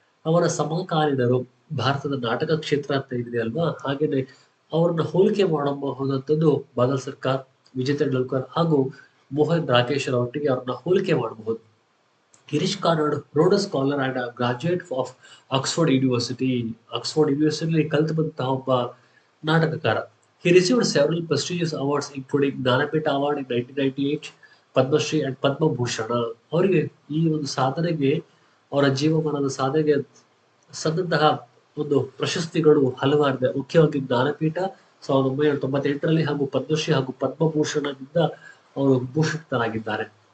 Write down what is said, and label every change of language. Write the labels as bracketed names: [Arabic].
[Kannada] ಅವರ ಸಮಕಾಲೀನರು ಭಾರತದ ನಾಟಕ ಕ್ಷೇತ್ರ ಅಂತ ಇದೆ ಅಲ್ವಾ, ಹಾಗೇನೆ ಅವ್ರನ್ನ ಹೋಲಿಕೆ ಮಾಡಬಹುದಂಥದ್ದು ಬಾದಲ್ ಸರ್ಕಾರ್, ವಿಜಯ್ ತೆಂಡೂಲ್ಕರ್ ಹಾಗೂ ಮೋಹನ್ ರಾಕೇಶ್ ಒಟ್ಟಿಗೆ ಅವ್ರನ್ನ ಹೋಲಿಕೆ ಮಾಡಬಹುದು. [English] Girish Karnad Rhodes scholar and graduate of Oxford university. [Kannada] Oxford ಯೂನಿವರ್ಸಿಟಿಯಲ್ಲಿ ಕಲಿತು ಬಂತಹ ಒಬ್ಬ ನಾಟಕಕಾರ. [English] He received several prestigious awards including Jnanpith award in 1998, Padma Shri and Padma Bhushan. [Kannada] ಅವರಿಗೆ ಈ ಒಂದು ಸಾಧನೆಗೆ, ಅವರ ಜೀವಮಾನದ ಸಾಧನೆಗೆ ಸಂದಂತಹ ಒಂದು ಪ್ರಶಸ್ತಿಗಳು ಹಲವಾರಿದೆ. ಮುಖ್ಯವಾಗಿ ಜ್ಞಾನಪೀಠ 1998ರಲ್ಲಿ ಹಾಗೂ ಪದ್ಮಶ್ರೀ ಹಾಗೂ ಪದ್ಮಭೂಷಣದಿಂದ ಅವರು ಭೂಷಿತರಾಗಿದ್ದಾರೆ.